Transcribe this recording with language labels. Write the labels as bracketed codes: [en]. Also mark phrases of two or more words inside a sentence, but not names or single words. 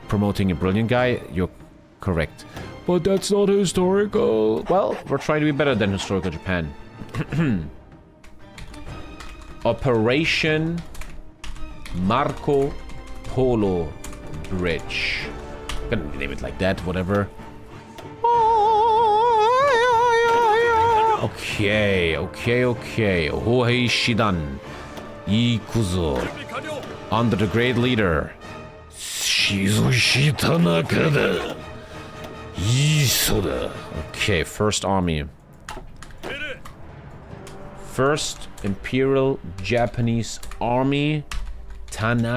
[en] Promoting a brilliant guy, you're correct. But that's not historical. Well, we're trying to be better than historical Japan. Operation Marco Polo Bridge. I'm gonna name it like that, whatever. Okay. [ja] Hohei Shidan. Ikuzo. [en] Under the great leader. Shizoshi Tanaka. Isoda. Okay, first army. First Imperial Japanese Army.